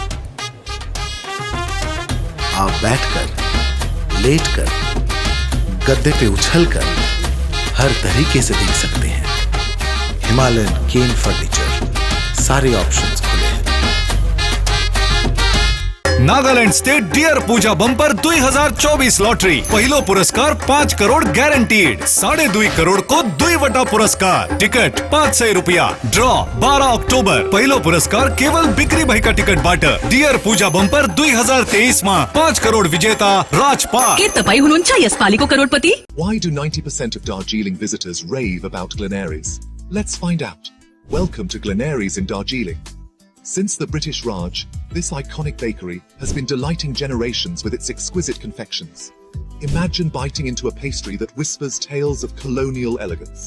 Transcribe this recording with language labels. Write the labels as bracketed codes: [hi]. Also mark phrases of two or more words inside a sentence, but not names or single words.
[hi] आप बैठकर, लेटकर, गद्दे पे उछलकर हर तरीके से देख सकते हैं। हिमालयन केन फर्नीचर, सारे ऑप्शंस खुले हैं। [ne] नागालैंड स्टेट डियर पूजा बंपर 2024 लॉटरी। पहिलो पुरस्कार 5 करोड़ गैरंटीड। 2.5 करोड़ को 2 वटा पुरस्कार। टिकट 500 रुपया। ड्रॉ 12 अक्टोबर। पहिलो पुरस्कार केवल बिक्री भाई का टिकट बाटर। डियर पूजा बंपर 2023 में 5 करोड़ विजेता राजपाल। के तपाई हुनुहुन्छ यसपालिको करोडपति? [en] Why do 90% of Darjeeling visitors rave about Glenaries? Let's find out. Welcome to Glenaries in Darjeeling. Since the British Raj, this iconic bakery has been delighting generations with its exquisite confections. Imagine biting into a pastry that whispers tales of colonial elegance.